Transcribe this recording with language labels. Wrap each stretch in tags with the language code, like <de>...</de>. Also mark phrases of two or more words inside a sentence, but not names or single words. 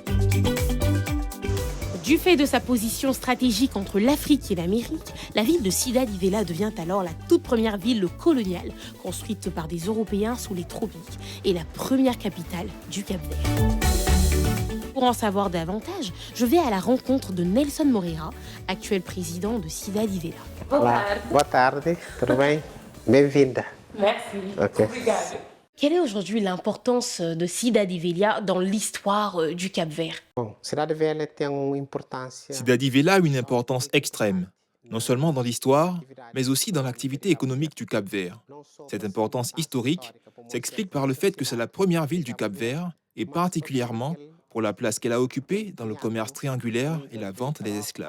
<fr>Du fait de sa position stratégique entre l'Afrique et l'Amérique, la ville de Cidade de Velha devient alors la toute première ville coloniale construite par des Européens sous les tropiques et la première capitale du Cap-Vert. Pour en savoir davantage, je vais à la rencontre de Nelson Moreira, actuel président de Cidade de Velha.</fr> <pt>Olá, boa tarde, tudo bem? Bem-vinda.</pt> <fr>Merci. Ok. Quelle est aujourd'hui l'importance de Cidade de Velha dans l'histoire du Cap-Vert?</fr> <pt>Bom, Cidade Velha tem uma importância.</pt> <fr>Cidade de Velha a une importance extrême, non seulement dans l'histoire, mais aussi dans l'activité économique du Cap-Vert. Cette importance historique s'explique par le fait que c'est la première ville du Cap-Vert, et particulièrement pour la place qu'elle a occupée dans le commerce triangulaire et la vente des esclaves.</fr>